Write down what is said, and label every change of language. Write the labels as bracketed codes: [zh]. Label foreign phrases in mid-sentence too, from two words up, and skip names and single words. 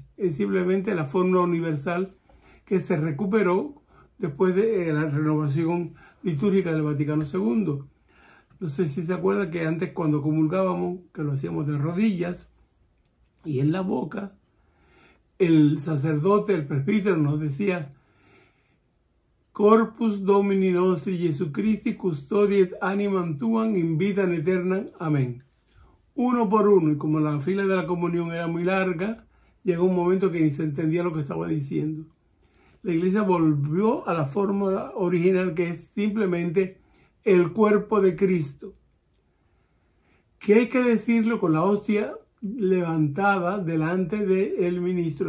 [es] Es simplemente la fórmula universal que se recuperó después de la renovación litúrgica del Vaticano II. No sé si se acuerda que antes, cuando comulgábamos, que lo hacíamos de rodillas y en la boca, el sacerdote, el presbítero, nos decía: [la] Corpus Domini nostri Jesu Christi custodiet animam tuam in vitam aeternam. [es] Amén. Uno por uno, y como la fila de la comunión era muy larga, llegó un momento que ni se entendía lo que estaba diciendo. La iglesia volvió a la fórmula original, que es simplemente el cuerpo de Cristo, que hay que decirlo con la hostia levantada delante del ministro.